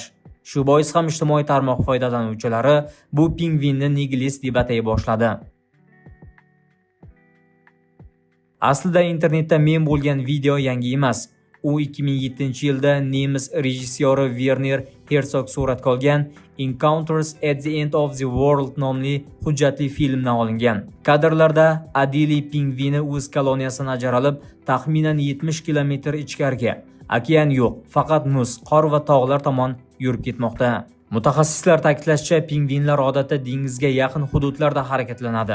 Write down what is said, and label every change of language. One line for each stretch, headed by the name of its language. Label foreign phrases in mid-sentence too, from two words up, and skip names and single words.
Uzbek: Shu bois ham ijtimoiy tarmoq foydalanuvchilari bu pingvinni nihilist deb atay boshladi. Aslida internetda mem bo'lgan video yangi emas. U 2007-yilda nemis rejissyori Werner Herzog suratga olgan Encounters at the End of the World nomli hujjatli filmdan olingan. Kadrlarda Adili pingvini o'z koloniyasidan ajralib, taxminan 70 kilometr ichkariga, okean yo'q, faqat muz, qor va tog'lar tomon yurib ketmoqda. Mutaxassislar ta'kidlashicha, pingvinlar odatda dengizga yaqin hududlarda harakatlanadi.